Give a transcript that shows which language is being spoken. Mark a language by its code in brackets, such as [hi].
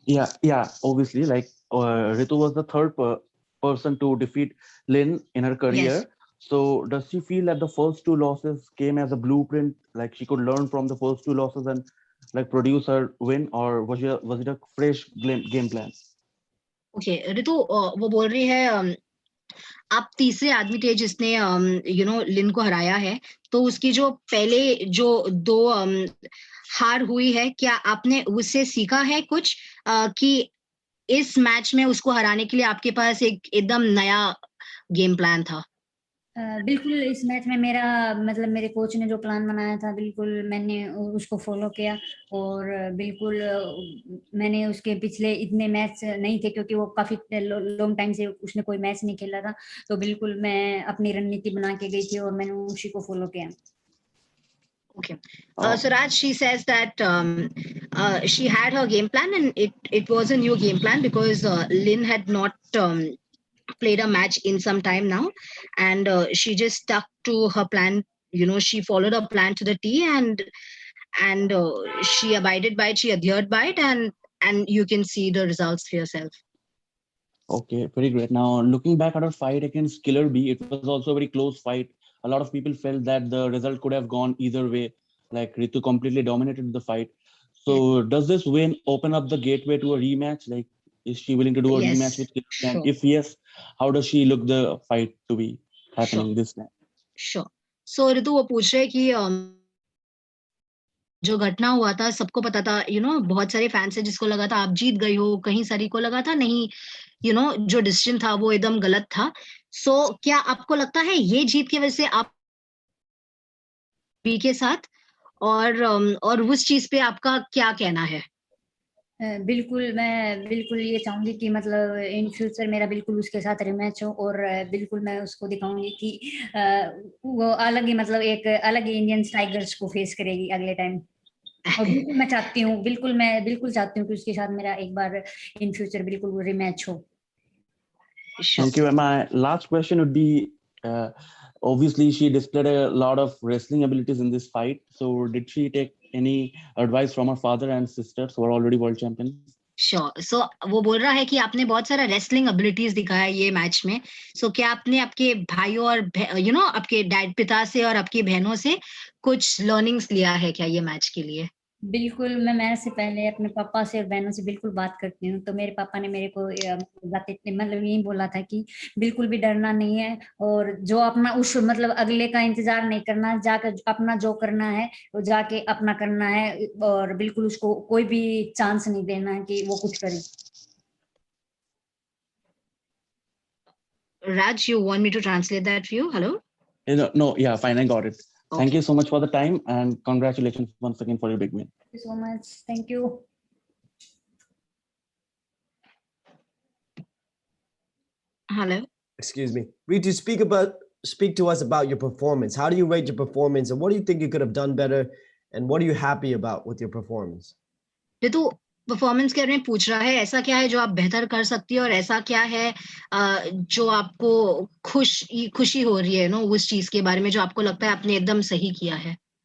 [en] Yeah, obviously, like Ritu was the third person to defeat Lin in her career. Yes. So does she feel that the first two losses came as a blueprint, like she could learn from the first two losses and like produce her win, or was it a fresh game plan? [hi] Okay, Ritu, वो बोल रही है आप तीसरे आदमी थे जिसने लिन को हराया है, तो उसकी जो पहले जो 2 हार हुई है, क्या आपने उससे सीखा है कुछ कि इस मैच में उसको हराने के लिए आपके पास एक एकदम नया गेम प्लान था? बिल्कुल इस मैच में मेरा मतलब मेरे कोच ने जो प्लान बनाया था बिल्कुल मैंने उसको फॉलो किया, और बिल्कुल मैंने उसके पिछले इतने मैच नहीं थे क्योंकि वो काफी लॉन्ग टाइम से उसने कोई मैच नहीं खेला था, तो बिल्कुल मैं अपनी रणनीति बना के गई थी और मैंने उसी को फॉलो किया. [en] Okay. So Raj, she says that she had her game plan, and it was a new game plan because Lin had not played a match in some time now, and she just stuck to her plan. She followed her plan to the T, and she abided by it, she adhered by it, and you can see the results for yourself. Okay, very great. Now, looking back at our fight against Killer B, it was also a very close fight. A lot of people felt that the result could have gone either way, like Ritu completely dominated the fight. So does this win open up the gateway to a rematch? Like, is she willing to do a Yes, rematch with Killer? sure. And if yes, how does she look the fight to be happening this time? Sure. [hi] So Ritu वो पूछ रहे कि जो घटना हुआ था सबको पता था, बहुत सारे फैंस है जिसको लगा था आप जीत गई हो, कहीं सारी को लगा था नहीं, जो डिसीजन था वो एकदम गलत था. सो क्या आपको लगता है ये जीत की वजह से आप बी के साथ, और उस चीज पे आपका क्या कहना है? बिल्कुल मैं बिल्कुल ये चाहूंगी कि मतलब इन फ्यूचर मेरा बिल्कुल उसके साथ रिमैच हो, और बिल्कुल मैं उसको दिखाऊंगी कि वो अलग ही मतलब एक अलग ही इंडियन टाइगर्स को फेस करेगी अगले टाइम. और बिल्कुल मैं चाहती हूँ, मैं बिल्कुल चाहती हूँ कि उसके साथ मेरा एक बार इन फ्यूचर बिल्कुल रिमैच हो. [en] Thank you. And my last question would be, obviously she displayed a lot of wrestling abilities in this fight. So did she take any advice from her father and sisters who are already world champions? Sure. [hi] So वो बोल रहा है कि आपने बहुत सारा wrestling abilities दिखाया ये मैच में. So क्या आपने आपके भाइयों और आपके डैड पिता से और आपकी बहनों से कुछ लर्निंग्स लिया है क्या ये मैच के लिए? बिल्कुल मैं मैच से पहले अपने पापा से और बहनों से बिल्कुल बात करती हूँ. तो मेरे पापा ने मेरे को मतलब यही बोला था कि बिल्कुल भी डरना नहीं है, और जो अपना उस मतलब अगले का इंतजार नहीं करना, जाकर अपना जो करना है वो जाके अपना करना है, और बिल्कुल उसको कोई भी चांस नहीं देना है कि वो कुछ करे. [en] Raj, you want me to translate that for you? Hello? No, yeah, fine, I got it. Okay. Thank you so much for the time, and congratulations once again for your big win. Thank you so much. Thank you. Hello? Excuse me. Ritu, speak to us about your performance. How do you rate your performance, and what do you think you could have done better, and what are you happy about with your performance? [hi] Ritu performance के बारे में पूछ रहा है, ऐसा क्या है जो आप बेहतर कर सकती हो, और ऐसा क्या है जो आपको खुशी हो रही है उस चीज के बारे में जो आपको लगता है आपने एकदम सही किया है?